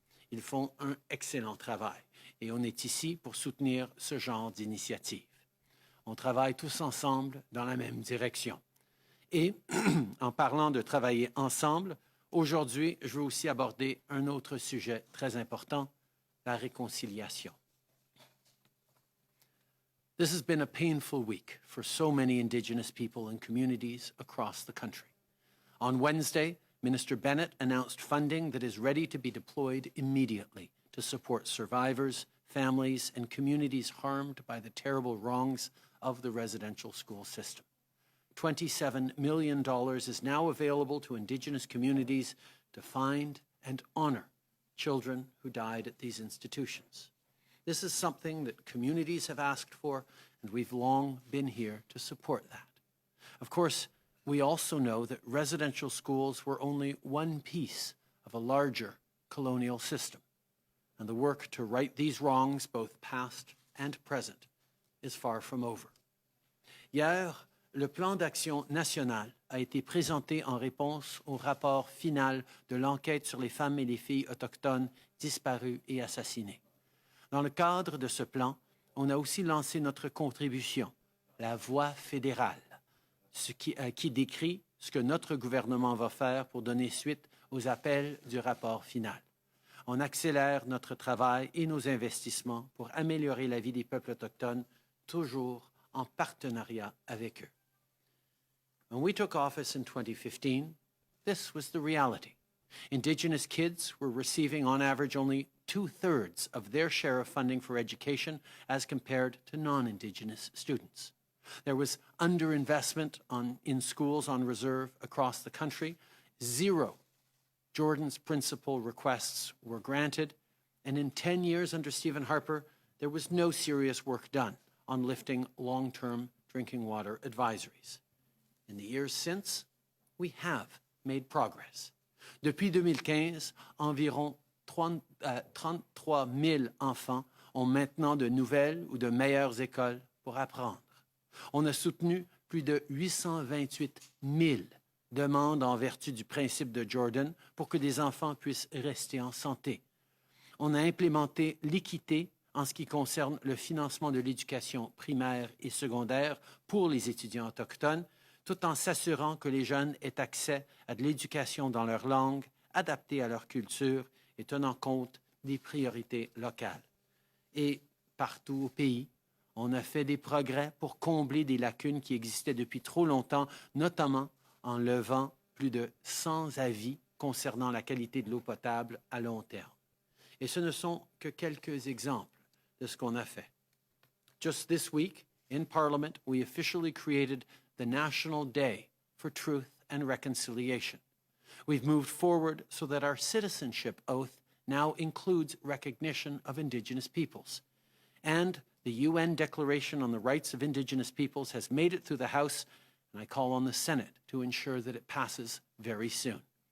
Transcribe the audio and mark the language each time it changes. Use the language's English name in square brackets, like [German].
[French] Ils font un excellent travail et on est ici pour soutenir ce genre d'initiative. On travaille tous ensemble dans la même direction. Et en parlant de travailler ensemble, aujourd'hui, je veux aussi aborder un autre sujet très important, la réconciliation. [English] This has been a painful week for so many Indigenous people and communities across the country. On Wednesday, Minister Bennett announced funding that is ready to be deployed immediately to support survivors, families, and communities harmed by the terrible wrongs of the residential school system. $27 million is now available to Indigenous communities to find and honor children who died at these institutions. This is something that communities have asked for, and we've long been here to support that. Of course, we also know that residential schools were only one piece of a larger colonial system, and the work to right these wrongs, both past and present, is far from over. [French] Hier, le plan d'action national a été présenté en réponse au rapport final de l'enquête sur les femmes et les filles autochtones disparues et assassinées. Dans le cadre de ce plan, on a aussi lancé notre contribution, la Voix fédérale, qui décrit ce que notre gouvernement va faire pour donner suite aux appels du rapport final. On accélère notre travail et nos investissements pour améliorer la vie des peuples autochtones, toujours en partenariat avec eux. [English] When we took office in 2015, this was the reality. Indigenous kids were receiving, on average, only 2/3 of their share of funding for education as compared to non-Indigenous students. There was underinvestment in schools on reserve across the country. 0 Jordan's principal requests were granted. And in 10 years under Stephen Harper, there was no serious work done on lifting long-term drinking water advisories. In the years since, we have made progress. [French] Depuis 2015, environ 33 000 enfants ont maintenant de nouvelles ou de meilleures écoles pour apprendre. On a soutenu plus de 828 000 demandes en vertu du principe de Jordan pour que des enfants puissent rester en santé. On a implémenté l'équité en ce qui concerne le financement de l'éducation primaire et secondaire pour les étudiants autochtones, tout en s'assurant que les jeunes aient accès à de l'éducation dans leur langue, adaptée à leur culture et tenant compte des priorités locales. Et partout au pays, on a fait des progrès pour combler des lacunes qui existaient depuis trop longtemps, notamment en levant plus de 100 avis concernant la qualité de l'eau potable à long terme. Et ce ne sont que quelques exemples de ce qu'on a fait. [English] Just this week, in Parliament, we officially created the National Day for Truth and Reconciliation. We've moved forward so that our citizenship oath now includes recognition of Indigenous peoples. And the UN Declaration on the Rights of Indigenous Peoples has made it through the House, and I call on the Senate to ensure that it passes very soon.